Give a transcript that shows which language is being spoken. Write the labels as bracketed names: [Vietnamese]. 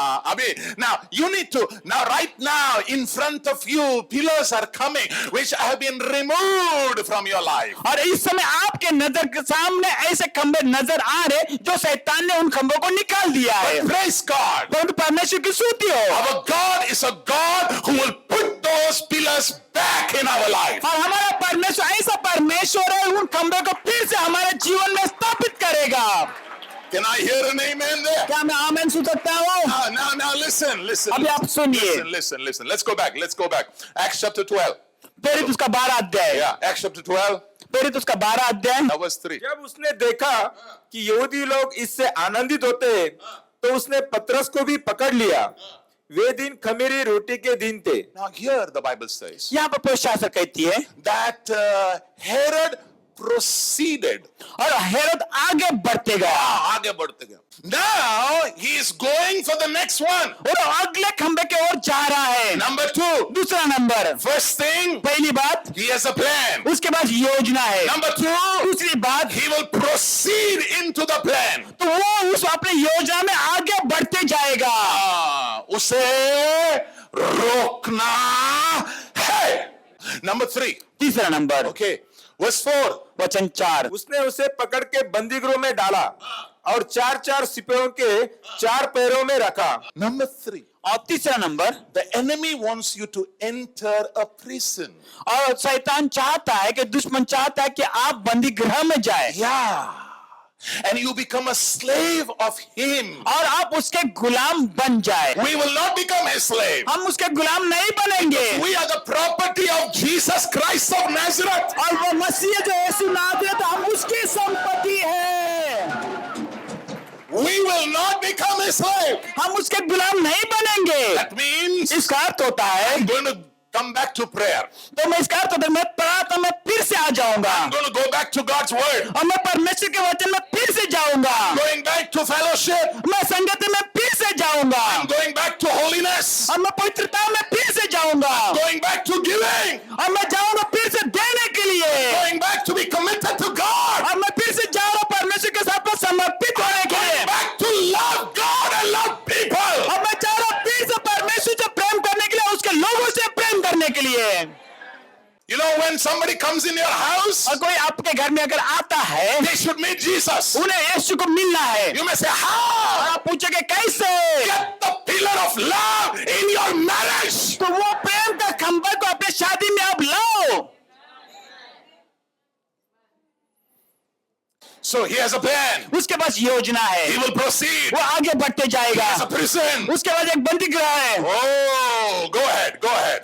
[Hindi] अभी [English] now you need to right now in front of you pillars are coming which have been removed from your life. [Hindi] और इस समय आपके नजर के सामने ऐसे खंबे नजर आ रहे जो शैतान ने उन खंभों को निकाल दिया है। [English] But praise God. [Hindi] परंतु परमेश्वर की स्तुति हो। [English] Our God is a God who will put those pillars back in our life. [Hindi] और हमारा परमेश्वर ऐसा परमेश्वर है उन खंबे को फिर से हमारे जीवन में स्थापित करेगा। [English] Can I hear an amen there? [Hindi] क्या मैं आमेन सुन सकता हूँ? [English] Now listen. [Hindi] अभी आप सुनिए। [English] Listen. Let's go back. Acts chapter 12. [Hindi] प्रेरित उसका 12 अध्याय। [English] Yeah, Acts chapter 12. [Hindi] प्रेरित उसका 12 अध्याय। [English] Verse 3. [Hindi] जब उसने देखा कि यहूदी लोग इससे आनंदित होते तो उसने पतरस को भी पकड़ लिया। वे दिन खमीरी रोटी के दिन थे। [English] Now here the Bible says [Hindi] यहाँ पर पवित्र शास्त्र कहती है [English] that Herod proceeded. [Hindi] और हेरोद आगे बढ़ते गया आगे बढ़ते गए. [English] Now he is going for the next one. [Hindi] और अगले खंबे की ओर जा रहा है। [English] Number 2. [Hindi] दूसरा नंबर, [English] First thing, [Hindi] पहली बात, [English] he has a plan. [Hindi] उसके पास योजना है। [English] Number 2, [Hindi] दूसरी बात, [English] he will proceed into the plan. [Hindi] तो वो उस अपने योजना में आगे बढ़ते जाएगा। उसे रोकना है. [English] Number 3. [Hindi] तीसरा नंबर, [English] Okay. Verse 4. [Hindi] वचन 4, उसने उसे पकड़ के बंदीगृह में डाला और 4-4 सिपाहियों के 4 पैरों में रखा। [English] Number 3. [Hindi] और तीसरा number, [English] The enemy wants you to enter a prison. [Hindi] और शैतान चाहता है कि दुश्मन चाहता है कि आप बंदी गृह में जाए। [English] Yeah. And you become a slave of him. [Hindi] और आप उसके गुलाम बन जाए। [English] We will not become his slave. [Hindi] हम उसके गुलाम नहीं बनेंगे। [English] We are the property of Jesus Christ of Nazareth. [Hindi] और वो मसीह जो यीशु नाज़रेत, हम उसकी संपत्ति है। [English] We will not become his slave. [Hindi] हम उसके गुलाम नहीं बनेंगे। [English] That means [Hindi] इसका अर्थ होता है, [English] I'm going to come back to prayer. [Hindi] तो मैं इसका अर्थ होता है, मैं प्रार्थना में फिर से आ जाऊंगा [English] I'm going to go back to God's word. [Hindi] और मैं परमेश्वर के वचन में फिर से जाऊंगा। [English] Going back to fellowship. [Hindi] मैं संगति में फिर से जाऊंगा [English] I'm going back to holiness. [Hindi] और मैं पवित्रता में फिर से जाऊंगा [English] Going back to giving. [Hindi] और मैं जाऊंगा फिर से देने के लिए [English] Going back to be committed to God. [Hindi] और मैं फिर से जाऊंगा परमेश्वर के साथ में समर्पित होने के लिए [English] Going back to love God and love people. [Hindi] और मैं जा रहा हूं फिर से परमेश्वर से प्रेम करने के लिए, उसके लोगों से प्रेम करने के लिए। [English] You know, when somebody comes in your house, [Hindi] और कोई आपके घर में अगर आता है, [English] they should meet Jesus. [Hindi] उन्हें यीशु को मिलना है। [English] You may say, [Hindi] और [English] how? [Hindi] आप पूछोगे कैसे? [English] Get the pillar of love in your marriage. [Hindi] तो वो प्रेम का खंभा को अपने शादी में आप लाओ। [English] So he has a plan. [Hindi] उसके पास योजना है, [English] He will proceed. [Hindi] वो आगे बढ़ते [English] He [Hindi] जाएगा। [English] has a prison. [Hindi] उसके बाद एक बंदी गृह है। [English] Oh, go ahead, go ahead.